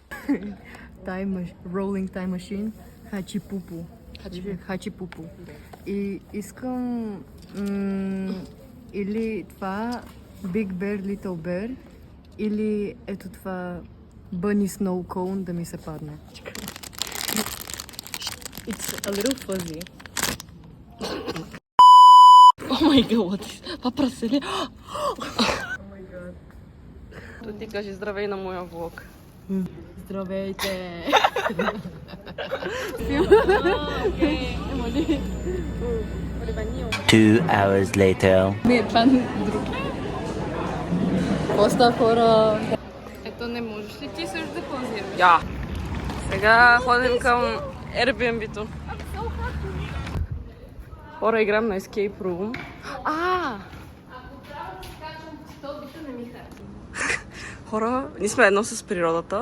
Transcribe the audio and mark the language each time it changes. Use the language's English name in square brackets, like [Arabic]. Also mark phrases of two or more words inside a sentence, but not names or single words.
[English] Rolling Time Machine, [Bulgarian] Хачи-Пупу. Хачи-Пупу. И искам или това Big Bear, Little Bear, или ето това Bunny Snow Cone да ми се падне. [English] It's a little fuzzy. Oh my god, what is... [Bulgarian] Папа разсели. [English] Oh my god. [Bulgarian] То ти кажи здравей на моя влог. Здравейте! [English] Two hours later. [Bulgarian] Поста хора! Ето не можеш ли ти също да позираш? Я! Сега ходим към Airbnb-то. Хора, играем на [English] Escape Room. [Bulgarian] Хора, ние сме едно с природата.